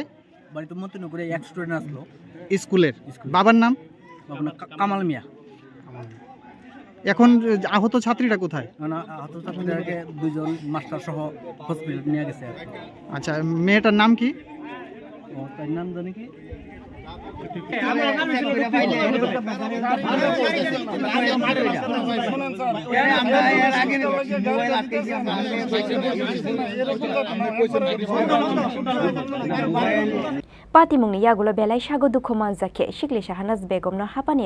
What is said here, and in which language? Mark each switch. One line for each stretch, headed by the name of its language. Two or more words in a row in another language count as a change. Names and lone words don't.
Bangla: বাড়ি তো মতিনগরে এক স্টুডেন্ট আসলো স্কুলের। বাবার নাম? কামাল মিয়া। এখন আহত ছাত্রীরা কোথায়? আহত ছাত্রীদেরকে 2 জন মাস্টার সহ হসপিটাল নিয়ে গেছে। আচ্ছা, মেয়েটার নাম কি? তার নাম জানি কি?
Kok Borok: पातिमुंनि यागुलो बेलाय सागो दुखु मानजाखे शिकलि शाहनाज बेगमनो हापानिया